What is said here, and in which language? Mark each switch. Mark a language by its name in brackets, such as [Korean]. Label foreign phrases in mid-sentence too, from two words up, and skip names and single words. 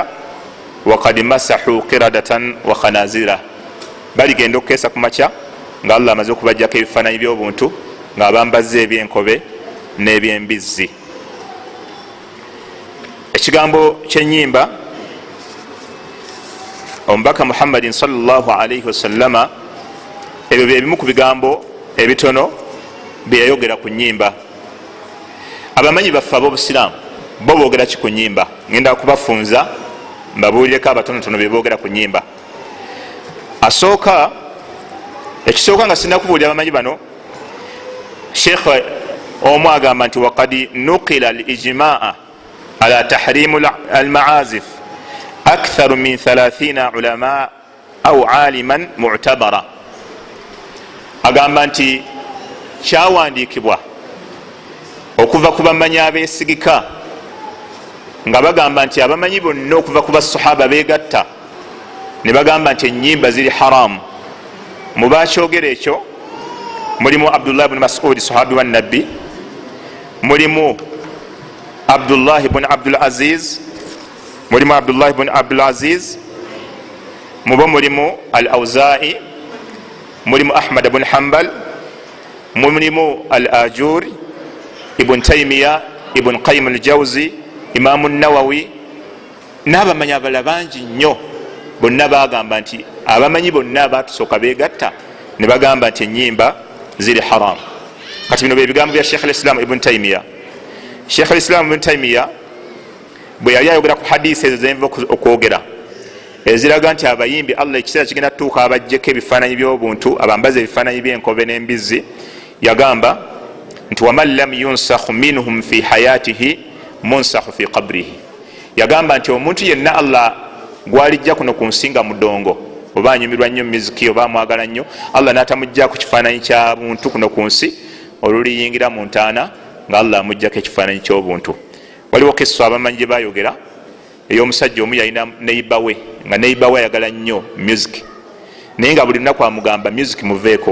[Arabic] وقد مسخوا قردة وخنازير, [Ganda] baligenda okukeesa ku makya nga Allah amaze okubajjako ebifaananyi by'obuntu nga bambazze ebyenkobe n'ebyembizzi. Ekigambo ky'ennyimba, omubaka Muhammadin [Arabic] صلى الله عليه وسلم, [Ganda] ebyo byebimu ku bigambo ebitono bye yayogera ku nnyimba. Abamanyi baffe ab'obusiraamu bo boogera ki ku nnyimba? Ngenda kubafunza mbabuulireko abatonotono bye boogera ku nnyimba. Ekisooka nga sinnakubuulira abamanyi bano, Sheikh omu agamba nti [Arabic] وقد نقل الإجماع على تحريم المعازف أكثر من 30 علماء أو عالما معتبرا. [Ganda] Agamba nti kyawandiikibwa okuva ku bamanyi abeesigika nga bagamba nti abamanyi bonna okuva ku basahaba beegatta ne bagamba nti ennyimba ziri haramu. Mu bakyogera ekyo mulimu Abdullah ibn Mas'ud sahabi wa nabbi, mulimu Abdullah ibn Abdul Aziz, mulimu Abdullah ibn Abdul Aziz, mulimu Al-Awza'i, mulimu Ahmad ibn Hanbal, mulimu Al-Ajuri, Ibn Taymiyyah, Ibn Qayyim al-Jawzi, Imam an-Nawawi n'abamanyi abalala bangi nnyo. Bonna bagamba nti abamanyi bonna abatusooka beegatta ne bagamba nti ennyimba ziri haramu. Kati bino byebigambo bya Sheikh al-Islam Ibn Taymiyyah. Sheikh al-Islam Ibn Taymiyyah bwe yali ayogera ku hadisi ezo zenva okwogera eziraga nti abayimbi Allah ekiseera kigenda tutuuka abajjeko ebifaananyi by'obuntu, abambaza ebifaananyi by'enkobe n'embizzi, yagamba nti [Arabic] ومن لم يمسخ منهم في حياته مسخ في قبره. [Ganda] Yagamba nti omuntu yenna Allah gwalijja kuno ku nsinga mudongo, oba anyumirwa nnyo muziki oba amwagala nnyo, Allah n'atamujja ku kifaananyi kya buntu kuno ku nsi, oluliyingira mu ntaana nga Allah amujjako ekifaananyi ky'obuntu. Waliwo kesso abamanyi gye bayogera ey'omusajja omu yalina neiba we, nga neiba we ayagala nnyo music, naye nga buli lunaku amugamba music muveeko.